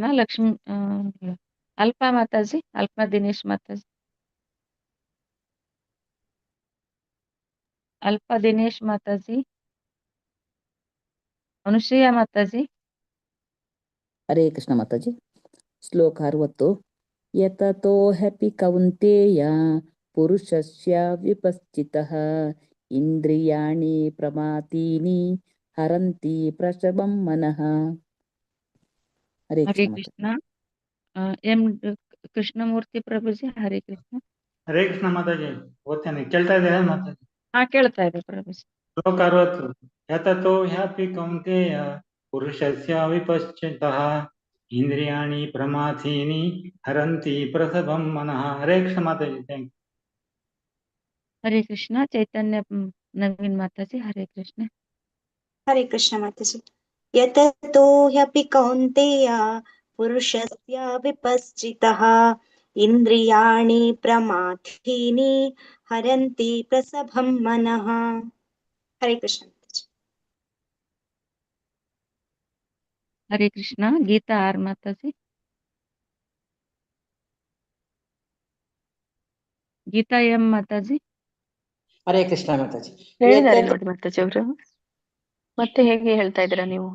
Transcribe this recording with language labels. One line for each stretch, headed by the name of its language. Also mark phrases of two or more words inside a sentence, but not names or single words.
Kannada: ಲಕ್ಷ್ಮಿ ಅಲ್ಪ ಮಾತಾಜಿ, ಅಲ್ಪ ದಿನೇಶ್ ಮಾತಾಜಿ. ಅಲ್ಪ ದಿನೇಶ್ ಮಾತಾಜಿ. ಅನುಶ್ರೀಯ ಮಾತಾಜಿ. ಹರೇ ಕೃಷ್ಣ ಮಾತಾಜಿ. ಶ್ಲೋಕ 60.
Sanskrit: ಯತತೋ ಹ್ಯಪಿ ಕೌಂತೇಯ ಪುರುಷಸ್ಯ ವಿಪಶ್ಚಿತಃ ಇಂದ್ರಿಯಾಣಿ ಪ್ರಮಾಥೀನಿ ಹರಂತಿ ಪ್ರಸಭಂ ಮನಃ.
Kannada: ಹರೇ ಕೃಷ್ಣ. ಎಂ ಕೃಷ್ಣಮೂರ್ತಿ ಪ್ರಭುಜಿ. ಹರೇ ಕೃಷ್ಣ. ಹರೇ ಕೃಷ್ಣ ಮಾತಾಜಿ. ಓದ್ತೇನೆ, ಕೇಳ್ತಾ ಇದೆಯಾ ಮಾತಾಜಿ? ಕೇಳ್ತಾ ಇದೆ ಪ್ರಭುಜಿ. ಶ್ಲೋಕ 60.
Sanskrit: ಯತತೋ ಹ್ಯಪಿ ಕೌಂತೇಯ ಪುರುಷಸ್ಯ ವಿಪಶ್ಚಿತಃ ಇಂದ್ರಿಯಾಣಿ ಪ್ರಮಾಥೀನಿ ಹರಂತಿ ಪ್ರಸಭಂ ಮನಃ.
Kannada: ಹರೇ ಕೃಷ್ಣ ಮಾತಾಜಿ.
English: thank you.
Kannada: ಹರೇ ಕೃಷ್ಣ. ಚೈತನ್ಯ ನವೀನ್ ಮಾತಾಜಿ. ಹರೇ ಕೃಷ್ಣ. ಹರೇ ಕೃಷ್ಣ ಮಾತಾಜಿ.
Sanskrit: ಯತತೋ ಹ್ಯಪಿ ಕೌಂತೇಯ ಪುರುಷಸ್ಯ ವಿಪಶ್ಚಿತಃ ಇಂದ್ರಿಯಾಣಿ ಪ್ರಮಾಥೀನಿ ಹರಂತಿ ಪ್ರಸಭಂ ಮನಃ.
Kannada: ಹರೇ ಕೃಷ್ಣ ಮಾತಾಜಿ. ಹರೇ ಕೃಷ್ಣ. ಗೀತಾ ಆರ್ ಮಾತಾಜಿ. ಗೀತಾ ಎಂ ಮಾತಾಜಿ. ಹರೇ ಕೃಷ್ಣ ಮಾತಾಜಿ. ಹೇಳಿದ್ದಾರೆ ನೋಡಿ ಮಾತಾಜಿ ಅವರು. ಮತ್ತೆ ಹೇಗೆ ಹೇಳ್ತಾ ಇದ್ದೀರಾ ನೀವು?